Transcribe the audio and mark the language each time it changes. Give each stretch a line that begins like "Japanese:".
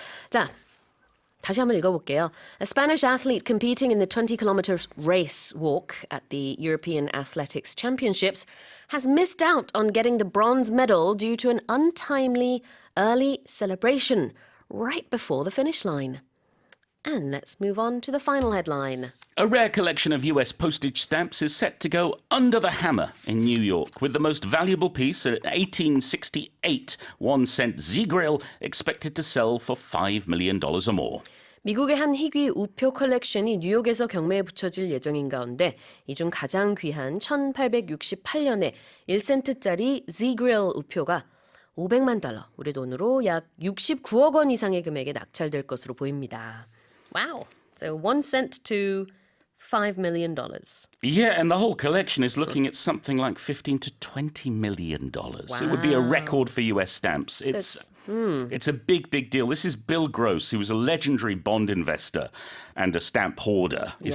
Korean: 자, 다시 한번 읽어볼게요.
English: A Spanish athlete competing in the 20-kilometer race walk at the European Athletics Championships has missed out on getting the bronze medal due to an untimely early celebration right before the finish line. And let's move on to the final headline. A rare collection of US postage stamps is set to go under the hammer in New York, with the most valuable piece, an 1868 1-cent Z-Grill, expected to sell for $5 million or more.
Korean: 미국의 한 희귀 우표 컬렉션이 뉴욕에서 경매에 붙여질 예정인 가운데 이 중 가장 귀한 1868년에 1센트짜리 Z-Grill 우표가 $500만, 우리 돈으로 약 69억 원 이상의 금액에 낙찰될 것으로 보입니다.
English: Wow. So 1 cent to $5 million. Yeah, and the whole collection is looking at something like $15 to $20 million. It would be a record for US stamps. It's a big, big deal. This is Bill Gross, who was a legendary bond investor and a stamp hoarder, is